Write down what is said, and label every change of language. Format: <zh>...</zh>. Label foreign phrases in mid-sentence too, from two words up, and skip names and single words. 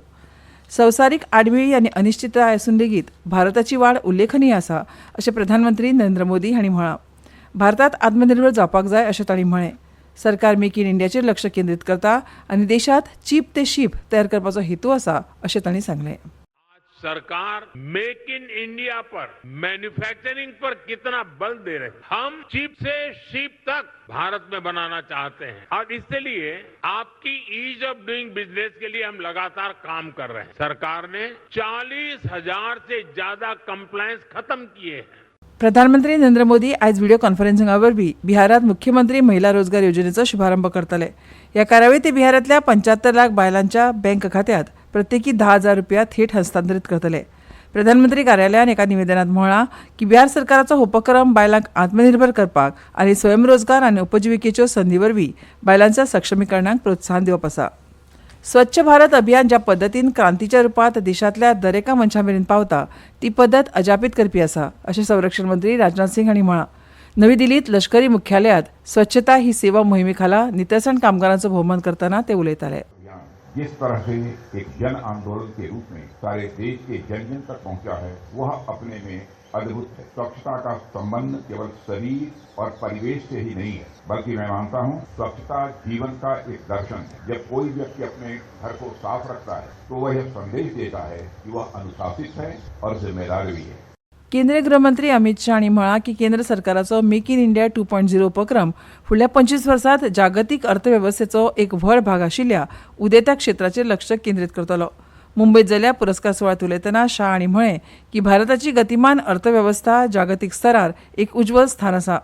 <kok>संवसारीक आडमेळी आनी अनिश्चितताय आसून लेगीत भारताची वाड उल्लेखनीय आसा अशें प्रधानमंत्री नरेंद्र मोदी हांणी म्हळां. भारतात आत्मनिर्भर जावपाक जाय अशें तांणी म्हळें. सरकार मेक इन इंडियाचेर लक्ष केंद्रीत करता आनी देशांत चीप ते शीप तयार करपाचो हेतू आसा अशें तांणी सांगलें.</kok> <hi>सरकार मेक इन इंडिया पर, मैन्युफैक्चरिंग पर कितना बल दे रहे हैं. हम चिप से शिप तक भारत में बनाना चाहते हैं और इसके लिए आपकी</hi> <en>ease of doing business</en> <hi>के लिए हम लगातार काम कर रहे हैं. सरकार ने 40,000 से ज्यादा कंप्लायंस खत्म किए हैं.</hi> <kok>प्रधानमंत्री नरेंद्र मोदी आज</kok> <en>video conferencing</en> <kok>वरवीं बिहारांत मुख्यमंत्री महिला रोजगार येवजणेचो शुभारंभ करतले. ह्या कार्यावळींत ते बिहारांतल्या 75 लाख बायलांच्या बँक खात्यांत प्रत्येकी 10,000 रुपया थेट हस्तांतरीत करतले. प्रधानमंत्री कार्यालयान एका निवेदनात म्हळां की बिहार सरकाराचो उपक्रम बायलांक आत्मनिर्भर करपाक आनी स्वयंरोजगार आनी उपजिविकेच्यो संदी वरवीं बायलांच्या सक्षमीकरणाक प्रोत्साहन दिवप आसा. स्वच्छ भारत अभियान ज्या पद्दतीन क्रांतीच्या रुपांत देशांतल्या दरेका मनशा मेरेन पावता ती पद्दत अजापीत करपी आसा अशें संरक्षण मंत्री राजनाथ सिंग हांणी म्हळां. नवी दिल्लींत लष्करी मुख्यालयांत स्वच्छता ही सेवा मोहिमे खाला नितळसाण कामगारांचो भोवमान करतना ते उलयताले.</kok> <hi>जिस तरह से एक जन आंदोलन के रूप में सारे देश के जन जन तक पहुंचा है वह अपने में अद्भुत है. स्वच्छता का संबंध केवल शरीर और परिवेश से ही नहीं है बल्कि मैं मानता हूं स्वच्छता जीवन का एक दर्शन है. जब कोई व्यक्ति अपने घर को साफ रखता है तो वह यह संदेश देता है कि वह अनुशासित है और जिम्मेदार भी है.</hi> <kok>केंद्रीय गृहमंत्री अमित शाह हांणी म्हळां की केंद्र सरकाराचो मेक इन इंडिया 2.0 उपक्रम फुडल्या 25 वर्सांत जागतीक अर्थवेवस्थेचो एक व्हड भाग आशिल्ल्या उदेत्या क्षेत्राचेर लक्ष केंद्रीत करतलो. मुंबयत जाल्ल्या पुरस्कार सुवाळ्यात उलयतना शाह हांणी म्हळें की भारताची गतिमान अर्थवेवस्था जागतीक स्तरार एक उज्वल स्थान आसा.</kok>